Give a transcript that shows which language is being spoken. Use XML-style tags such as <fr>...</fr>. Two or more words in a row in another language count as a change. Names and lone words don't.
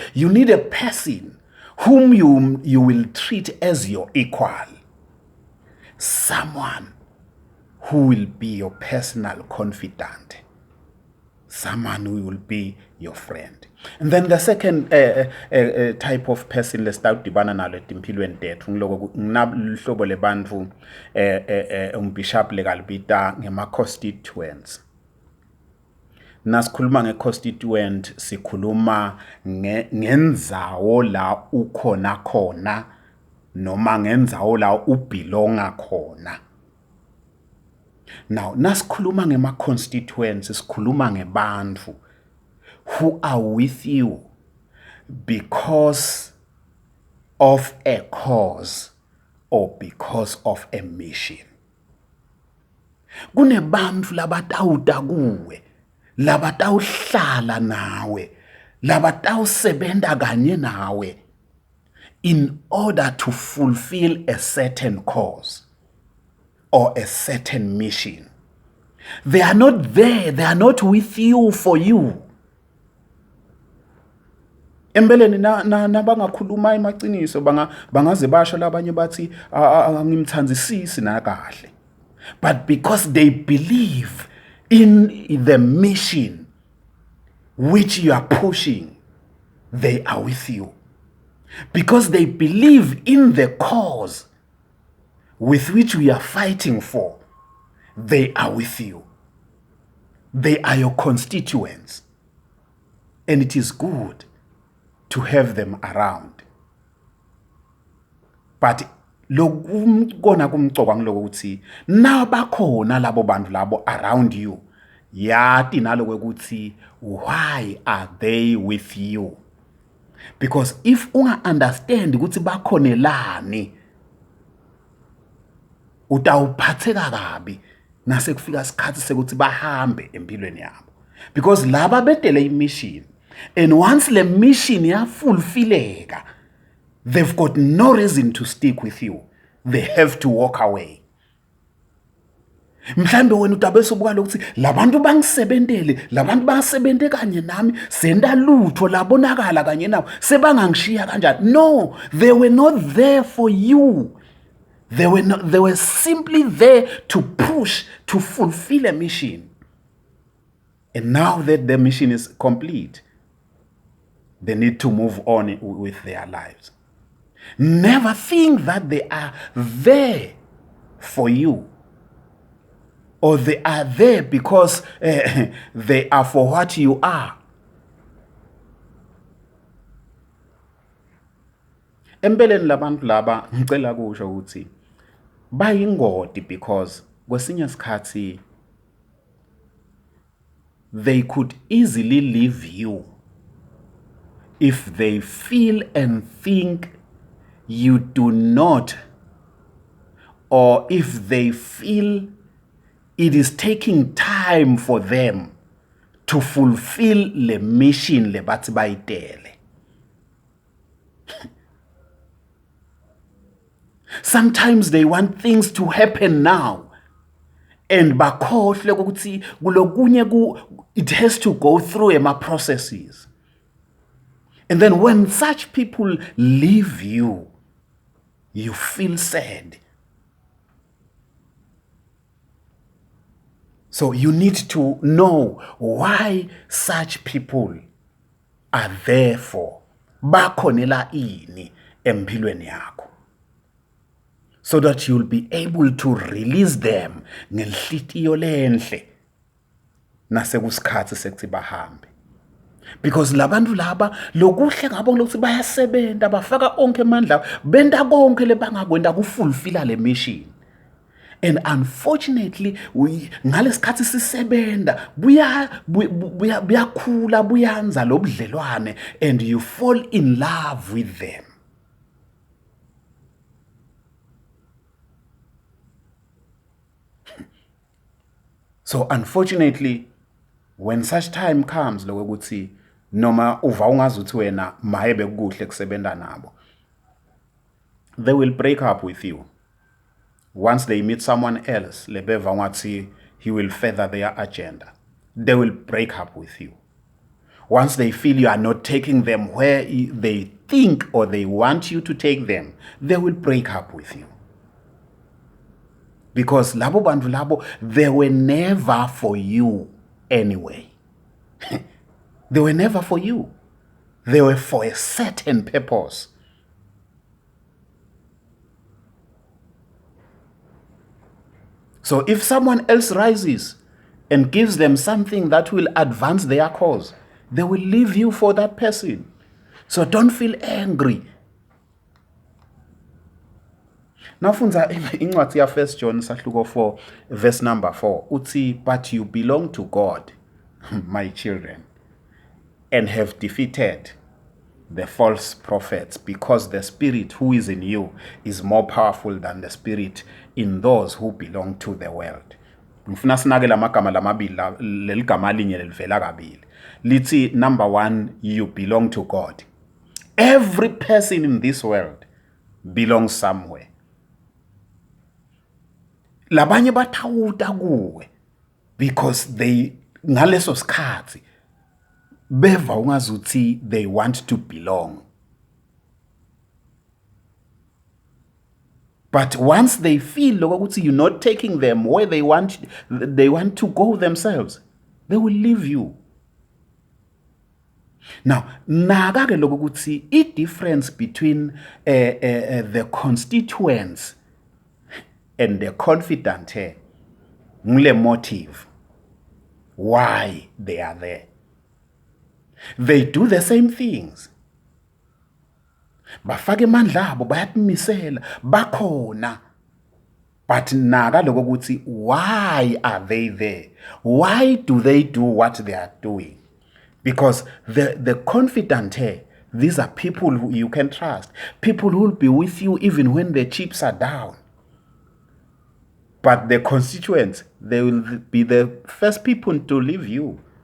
<en>You need a person whom you will treat as your equal. Someone who will be your personal confidant. Someone who will be your friend. And then the second type of person</en> <ss>lesitawudibana nalo etimpilweni tethu ngiloko lebantfu umbishop lekalibita ngema-constituents. Nasikhuluma nge-constituent sikhuluma ngendzawo la ukhona khona noma ngendzawo la ubelonga khona.</ss> <en>Now</en> <ss>nasikhuluma ngema-constituents sikhuluma ngebantfu</ss> <en>who are with you because of a cause or because of a mission.</en> <ss>Kunebantfu labatawuta kuwe, labatawuhlala nawe, labatawusebenta kanye nawe</ss> <en>in order to fulfill a certain cause or a certain mission. They are not there, they are not with you for you.</en> <ss>Embeleni na bangakhuluma emaciniso bangaze basho labanye bathi angimthanzisisi nakahle.</ss> <en>But because they believe in the mission which you are pushing, they are with you. Because they believe in the cause with which we are fighting for, they are with you. They are your constituents. And it is good to have them around.</en> <ss>But lokuna kumcoka ngilokuthi nabakhona labo bantu labo</ss> <en>around you,</en> <ss>yati naloko ukuthi</ss> <en>why are they with you? Because if</en> <ss>unga understand ukuthi bakhonelani, utawuphatheka kabi nase kufika isikhathi sekuthi bahambe empilweni yabo. Because laba bedele imission,</ss> <en>and once the mission yafulfilleka, they've got no reason to stick with you. They have to walk away.</en> <ss>Mhlambe wena utabese ubuka lokuthi labantu bangisebentele, labantu basebente kanye nami, senda lutho labonakala kanye nawo, sebangangishiya kanjani.</ss> <en>No, they were not there for you. They were simply there to push, to fulfill a mission. And now that the mission is complete, they need to move on with their lives. Never think that they are there for you, or they are there because they are for what you are.</en> <ss>Empeleni labantu laba ngicela kusho ukuthi bayingoti because kwesinye isikhathi</ss> <en>they could easily leave you if they feel and think you do not, or if they feel it is taking time for them to fulfill the mission</en> <ss>le bathi bayitele.</ss> <en>Sometimes they want things to happen now. And</en> <ss>bakhohle ukuthi kulokunye</ss> <en>it has to go through processes. And then when such people leave you, you feel sad. So you need to know why such people are there for.</en> <ss>Bakhonela ini empilweni yakho.</ss> <en>So that you'll be able to release them</en> <ss>ngenhlitiyo lenhle nasekusikhathi sekuthi bahambe. Because labantu laba lokuhle ngabo lokuthi bayasebenza bafaka onke amandla benda konke lebangakwenda kufulfilla le mission.</ss> <en>And unfortunately</en> <ss>ngalesikhathi sisebenda buyakhula buyanza lobudlelwane</ss> <en>and you fall in love with them. So unfortunately, when such time comes,</en> <ss>lokuthi noma uva ungazuthi wena mahebe kuhle kusebenda nabo,</ss> <en>they will break up with you. Once they meet someone else,</en> <ss>lebeva ngathi</ss> <en>he will further their agenda. They will break up with you. Once they feel you are not taking them where they think or they want you to take them, they will break up with you.</en> <ss>Because labo bantu labo,</ss> <en>they were never for you anyway. They were never for you. They were for a certain purpose. So if someone else rises and gives them something that will advance their cause, they will leave you for that person. So don't feel angry. Now,</en> <ss>funza incwadi ya 1 John sahluko 4</ss> <en>verse number</en> <ss>4 uthi,</ss> <en>but you belong to God, my children, and have defeated the false prophets, because the spirit who is in you is more powerful than the spirit in those who belong to the world.</en> <ss>Ngifuna sinake lamagama lamabili leligama linye lelivela kabili.</ss> <en>Lithi number 1, you belong to God. Every person in this world belongs somewhere.</en> <ss>Labanye bathawuta kuwe</ss> <en>because they</en> <ss>ngaleso sikhathi beva ungazuthi</ss> <en>they want to belong. But once they feel lokuthi you're not taking them where they want to go themselves, they will leave you. Now,</en> <ss>nakake lokuthi</ss> <en>I difference between the constituents and the confidant here, ngule motive why they are there. They do the same things.</en> <ss>Bafake mandla abo bayatimisela bakhona.</ss> <en>But</en> <ss>naga lokuthi</ss> <en>why are they there? Why do they do what they are doing? Because the confidant here, these are people who you can trust. People who will be with you even when the chips are down. But the constituents, they will be the first people to leave you.</en>